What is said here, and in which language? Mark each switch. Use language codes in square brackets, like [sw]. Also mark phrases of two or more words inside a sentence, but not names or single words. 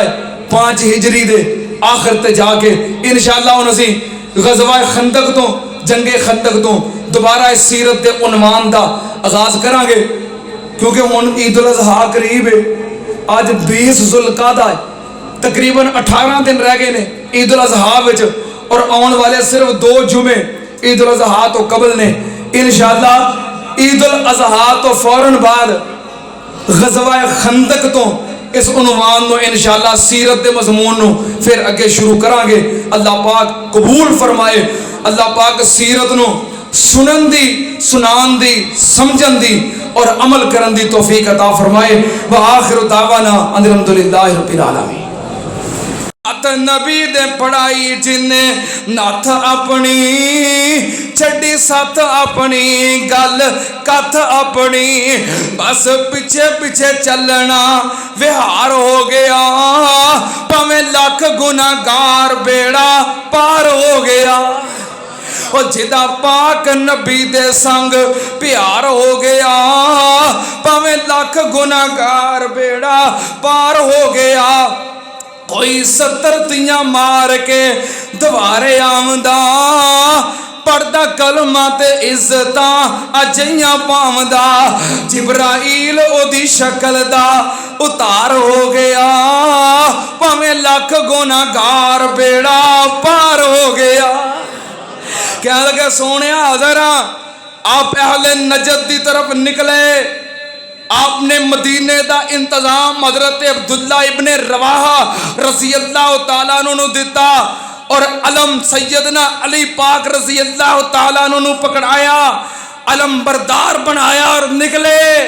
[pa] ہے 5 ہجری دے آخر تے جا کے انشاءاللہ انہوں سے غزوہ خندق تو جنگ خندق تو دوبارہ اس سیرت دے عنوان دا آغاز کریں گے، کیونکہ ہن عید الاضحیٰ قریب ہے، آج 20 ذوالقعدہ ہے، تقریباً 18 دن رہ گئے نے عید الاضحیٰ وچ، اور آن والے صرف 2 جمعے عید الاضحیٰ تو قبل نے۔ انشاءاللہ عید الاضحیٰ تو فوراً بعد غزوہ خندق تو اس عنوان نو انشاءاللہ سیرت دے مضمون نو پھر اگے شروع کریں گے۔ اللہ پاک قبول فرمائے، اللہ پاک سیرت نو سنن دی، سنان دی، سمجھن دی اور عمل کرن دی توفیق عطا فرمائے۔ [ar] وآخر دعوانا ان الحمدللہ رب العالمین۔ [pa] نبی دے پڑھائی جن ناتھ اپنی چھڑی ساتھ اپنی گل کتھ اپنی، بس پیچھے پیچھے چلنا وہار ہو گیا، پاویں لاکھ گناہگار بیڑا پار ہو گیا، اور جدا پاک نبی دے سنگ پیار ہو گیا، پاویں لاکھ گناہگار بیڑا پار ہو گیا، کوئی 70 تیاں مار کے دوارے آمدہ، پڑھدا کلمہ تے عزتاں اجیاں پاوندا، جبرائیل او دی شکل دا اتار ہو گیا، پاویں لاکھ گناہگار بیڑا پار ہو گیا۔ کیا لگے سونیا ذرا آپ اہل نجد دی طرف نکلے، آپ نے مدینے دا انتظام حضرت عبداللہ ابن رواحہ [ar] رضی اللہ تعالیٰ عنہ [pa] دیتا، اور علم سیدنا علی پاک [ar] رضی اللہ تعالیٰ عنہ [pa] پکڑایا، علم بردار بنایا اور نکلے